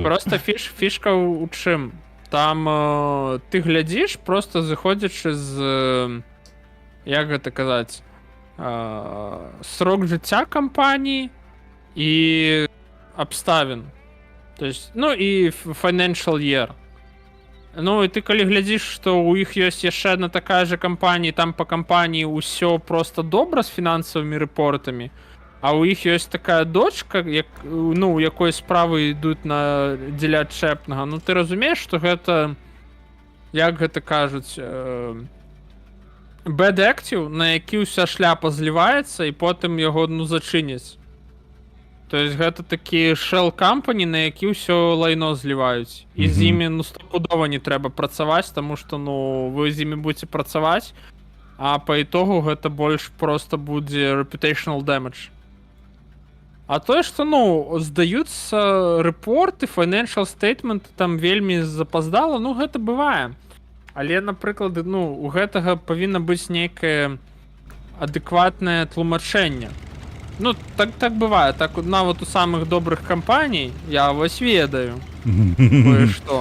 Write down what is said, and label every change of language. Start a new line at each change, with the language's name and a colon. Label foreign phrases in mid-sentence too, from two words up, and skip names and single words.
Belarusian: просто фішка ў чым. Там ты глядзіш, просто заходзячы з, як гэта казаць, срок жыцця кампаніі і абставін. То есть, ну і
English: financial year.
Belarusian: Ну і ты калі глядзіш, што ў іх ёсць яшчэ адна такая же кампанія, там па кампаніі ўсё просто добра з фінансавымі рэпортамі, а ў іх ёсць такая дочка, як, ну, у якой справы ідуць на дзеля чэпнага. Ну ты разумееш, што гэта, як гэта кажуць,
English: bad active,
Belarusian: на які ўся шляпа зліваецца і потым яго ну зачыняць. То есть гэта такі
English: shell company,
Belarusian: на які ўсё лайно зліваюць. І з імі ну стопудова не трэба працаваць, таму што ну вы з імі будзеце працаваць, а па ітогу гэта больш проста будзе
English: reputational damage.
Belarusian: А тое, што ну здаюцца рэпорты,
English: financial statement
Belarusian: там вельмі запаздала, ну гэта бывае. Але, напрыклад, ну у гэтага павінна быць нейкае адэкватнае тлумачэнне. Ну, так бывае, так нават у самых добрых кампаній, я вось ведаю, кое-што.